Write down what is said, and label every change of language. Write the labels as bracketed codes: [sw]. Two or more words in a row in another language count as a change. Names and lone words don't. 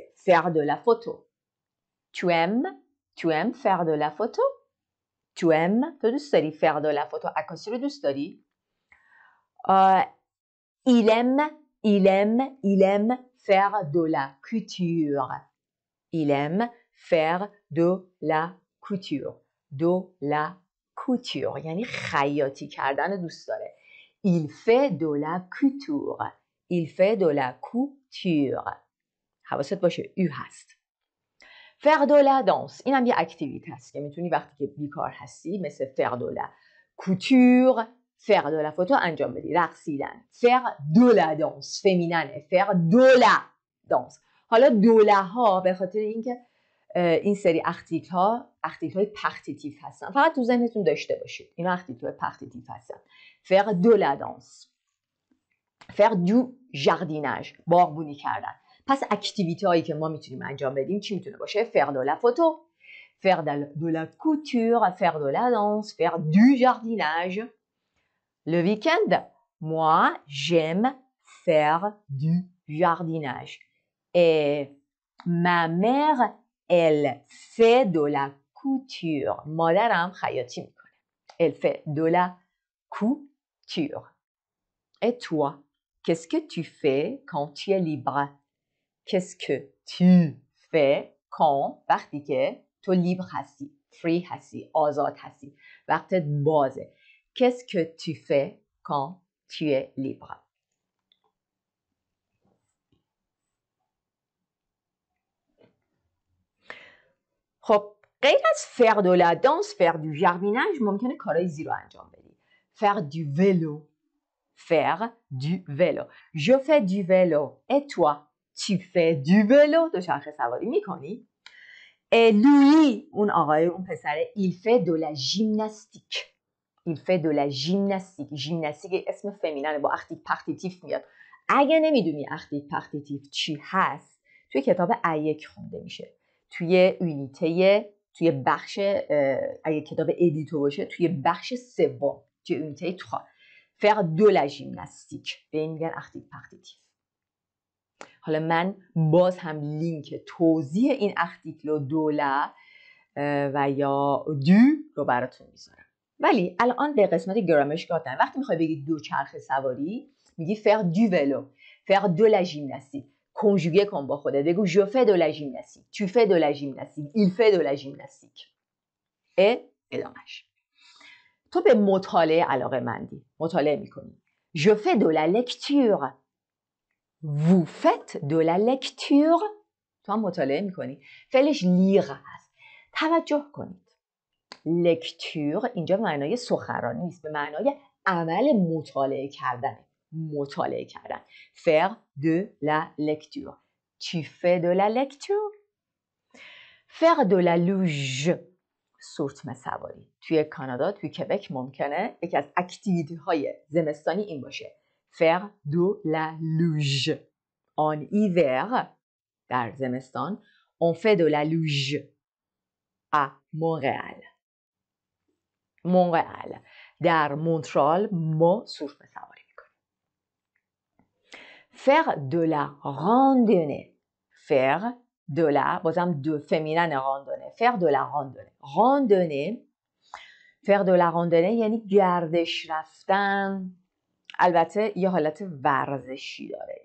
[fr] faire de la photo. tu aimes faire de la photo? tu aimes؟ [fa] تو دوست داری [fr] faire de la photo؟ [fa] عکاسی رو دوست داری؟ [fr] il aime faire de la couture. il aime faire de la couture. [fa] یعنی خیاطی کردن دوست داره. [fr] il fait de la couture. il fait de la couture. [fa] حواست باشه او هست. [fr] faire de la danse [fa] اینم یه اکتیویته هست که میتونی وقتی که بیکار هستی مثل [fr] faire de la couture، faire de la photo [fa] انجام بدی. رقصیدن. [fr] faire de la danse فمیننه. faire de la danse. [fa] حالا دوله ها به خاطر اینکه این سری اختیکل های پختیتیو هستن، فقط تو ذهنتون داشته باشید اینا اختیکل های پختیتیو هستن. [fr] faire de la danse. faire du jardinage [fa] باغبونی کردن. پس اکتیویته هایی که ما میتونیم انجام بدیم چی میتونه باشه؟ [fr] faire de la photo، faire de la couture، faire de la danse، faire du jardinage. le week-end, moi j'aime faire du jardinage et ma mère elle fait de la couture. [fa] مادرم خیاطی میکنه. [fr] elle fait de la couture. et toi, qu'est-ce que tu fais quand tu es libre? qu'est-ce que tu fais quand [fa] وقتی که تو لیبر هستی، فری هستی، آزاد هستی، وقتت بازه. [fr] qu'est-ce que tu fais quand tu es libre? [fa] خب غیر از [fr] faire de la danse، faire du jardinage [fa] ممکنه کارهای زیر رو انجام بدی. [fr] faire du vélo. faire du vélo. je fais du vélo. et toi, tu fais du vélo. [fa] دوچرخه سواری میکنی؟ [fr] et lui [fa] اون آقای اون پسره [fr] il fait de la gymnastique. il fait de la gymnastique. [fa] ژیمناستیک اسم فمیننه با [fr] article partitif [fa] میاد. اگه نمیدونی [fr] article partitif [fa] چی هست توی کتاب A1 خونده میشه. توی یونیته، توی بخش اگه کتاب ادیتو باشه توی بخش سوم توی یونیته 3 [fr] faire de la gymnastique [fa] به این میگن [fr] article partitif. [fa] حالا من باز هم لینک توضیح این اختیکل و دوله و یا دو رو براتون میذارم. ولی الان به قسمت گرامرش گفتن وقتی میخوای بگی دوچرخه سواری میگی [fr] faire du vélo، faire de la gymnastique. [fa] کنجوگه کن با خودت، بگو [fr] je fais de la gymnastique، tu fais de la gymnastique، il fait de la gymnastique. [fa] ادامش. تو به مطالعه علاقه مندی، مطالعه میکنی. [fr] je fais de la lecture. vous faites de la lecture. [fa] تو هم مطالعه میکنی. فعلش لیغ هست. توجه کنید. لکتور اینجا به معنای سخنرانی نیست، به معنای عمل مطالعه کردن. مطالعه کردن. [fr] faire de la lecture. tu fais de la lecture. faire de la luge. [fa] سورتمه سواری. توی کانادا، توی کبک ممکنه یکی از اکتیویتی های زمستانی این باشه. [fr] faire de la luge. En hiver, [fa] در زمستان, [fr] on fait de la luge à Montréal. Montréal. [fa] در مونترال ما سورف سواری میکنیم. [fr] Faire de la randonnée. Faire de la, [fa] بازم دو فمینن راندونه. [fr] Faire de la randonnée. Randonnée. Faire de la randonnée یعنی گردش رفتن. [fa] البته یه حالت ورزشی داره.